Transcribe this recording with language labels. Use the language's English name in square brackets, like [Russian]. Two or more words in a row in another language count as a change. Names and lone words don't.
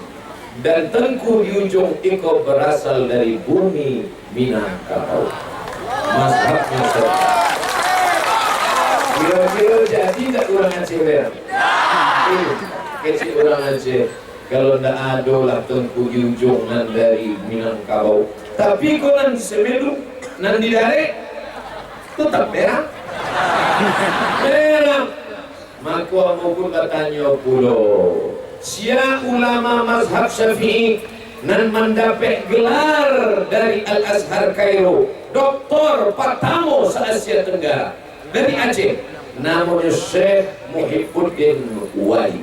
[Indonesian] Dan Tengku di ujung itu berasal dari bumi Minangkabau. Mazhabnya kira-kira jadi tak orang Aceh berang? Kecil orang Aceh kalau tidak ada lah Tengku di ujung nan dari Minangkabau. Tapi kalau nan di Semelu nan di Darek tetap berang. Berang. Maka aku pun bertanya pula, siapa ulama mazhab Syafi'i nan mendapat gelar dari Al-Azhar Kairo, doktor pertama se-Asia Tenggara dari Aceh, namanya Syekh Muhibbuddin Wali.